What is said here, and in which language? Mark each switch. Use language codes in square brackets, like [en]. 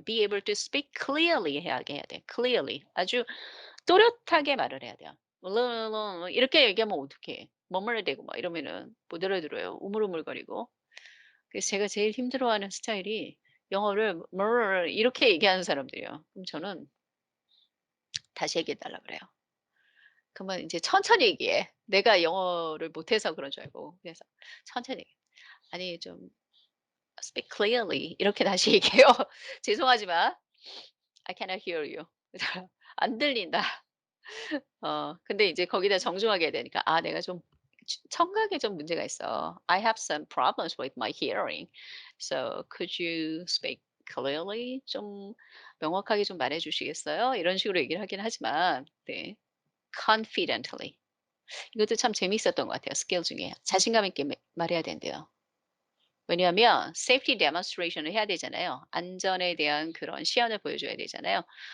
[en] Be able to speak clearly [ko] 해야 돼. clearly 아주 또렷하게 말을 해야 돼요. 이렇게 얘기하면 어떡해. 머물러야 되고 막 이러면은 못 알아들어요. 우물우물거리고. 그래서 제가 제일 힘들어하는 스타일이 영어를 이렇게 얘기하는 사람들이에요. 그럼 저는 다시 얘기해 달라 그래요. 그러면 인제 천천히 얘기해. 내가 영어를 못해서 그런 줄 알고. 그래서 천천히 얘기해. 아니 좀 [en] speak clearly [ko] 이렇게 다시 얘기해요. 죄송하지만 [en] I cannot hear you. [ko] 안 들린다. 근데 이제 거기다 정중하게 해야 되니까 내가 좀 청각에 좀 문제가 있어. [en] I have some problems with my hearing. So could you speak clearly? [ko] 좀 명확하게 좀 말해 주시겠어요? 이런 식으로 얘기를 하긴 하지만 네. confidently 이것도 참 재미있었던 것 같아요. 스킬 중에 자신감 있게 말해야 된대요. 왜냐하면 [en] safety demonstration [ko] 을 해야 되잖아요. 안전에 대한 그런 시연을 보여줘야 되잖아요.